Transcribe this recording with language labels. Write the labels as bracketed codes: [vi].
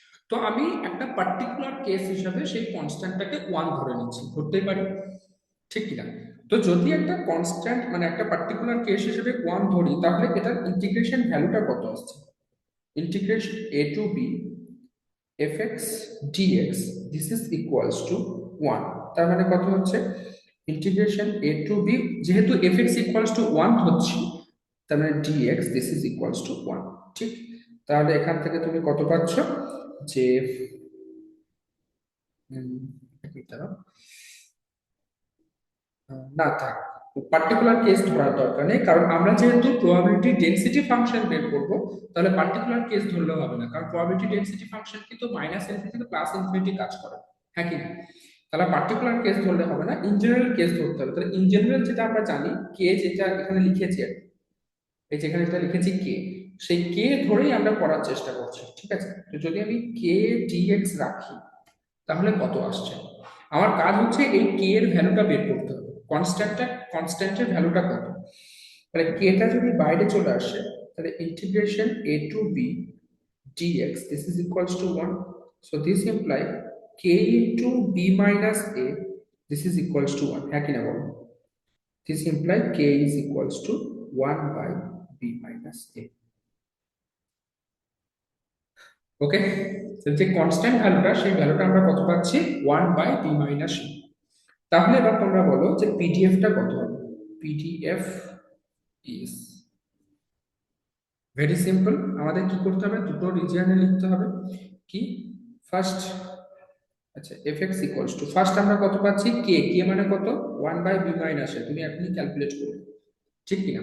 [bn] তো আমি একটা পার্টিকুলার কেস হিসাবে সেই কনস্ট্যান্টটাকে 1 ধরে নিচ্ছি, ধরতেই পারি, ঠিক কিনা? তো যদি একটা কনস্ট্যান্ট মানে একটা পার্টিকুলার কেস হিসেবে 1 ধরি, তাহলে এটার ইন্টিগ্রেশন ভ্যালুটা কত আসছে, integration [en] a to b fx dx this is equals to 1। [bn] তার মানে কত হচ্ছে, ইন্টিগ্রেশন a to b, যেহেতু fx equals to 1 ধরছি, তার মানে [en] dx this is equals to 1, [bn] ঠিক? তাহলে এখান থেকে তুমি কত পাচ্ছ যে এক মিনিট দাঁড়াও। না থাক, পার্টিকুলার কেস ধরার দরকার নেই, কারণ আমরা যেহেতু প্রবাবিলিটি ডেনসিটি ফাংশন বের করব, তাহলে পার্টিকুলার কেস ধরলেও হবে না, কারণ প্রবাবিলিটি ডেনসিটি ফাংশন কিন্তু মাইনাস ইনফিনিটি থেকে প্লাস ইনফিনিটি কাজ করে, হ্যাঁ কি না? তাহলে পার্টিকুলার কেস ধরলে হবে না, ইন জেনারেল কেস ধরতে হবে। তাহলে ইন জেনারেল যেটা আমরা জানি, কে যেটা এখানে লিখেছি আর কি, এই যেখানে যেটা লিখেছি কে, সেই কে ধরেই আমরা করার চেষ্টা করছি, ঠিক আছে? তো যদি আমি কে ডিএক্স রাখি, তাহলে কত আসছে? আমার কাজ হচ্ছে এই কে এর ভ্যালুটা বের করতে হবে, কনস্ট্যান্টের ভ্যালুটা কত। তাহলে কেটা যদি বাইরে চলে আসে, তাহলে integration a to b [en] dx this is equals to 1, [bn] so this imply k into b minus a this is equals to 1, হ্যাঁ কিনা বলো? [en] this imply k is equals to 1 by b minus a। [bn] ওকে, যে constant ভ্যালুটা সেই ভ্যালুটা আমরা কত পাচ্ছি, 1 বাই বি মাইনাস এ। তাহলে এবার তোমরা বলো যে পিডিএফটা কত হবে, [en] PDF is very simple. [bn] আমাদের কি করতে হবে, দুটো রিজিয়নে লিখতে হবে। কি ফার্স্ট, আচ্ছা এফএক্স ইকুয়ালস টু, ফার্স্ট আমরা কত পাচ্ছি, কে, কে মানে কত 1 বাই বি মাইনাস এ, তুমি এখনই ক্যালকুলেট করবে, ঠিক কিনা?